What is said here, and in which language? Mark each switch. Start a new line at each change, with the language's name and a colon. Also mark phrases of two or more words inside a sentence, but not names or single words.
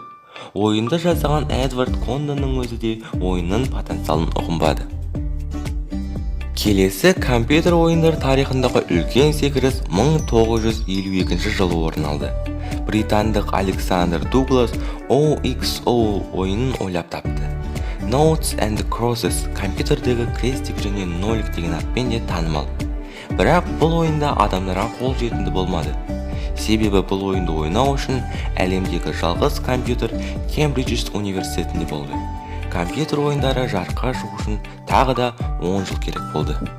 Kazakh: Ойынды жасаған Эдвард Кондонның өзі де ойынның потенциалын ұғынбады. Келесі компьютер ойындар тарихындағы үлкен секіріс 1952 жылы орын алды. Британдық Александр Дуглас OXO ойынын ойлап тапты. Notes and Crosses компьютердегі крестик және нолик деген атпен де танымал. Бірақ бұл ойында адамдарға қол жетімді болмады. Себебі бұл ойынды ойнау үшін әлемдегі жалғыз компьютер Кембридж университетінде болды. Компьютер ойындары жарыққа шығу үшін тағы да 10 жыл керек болды.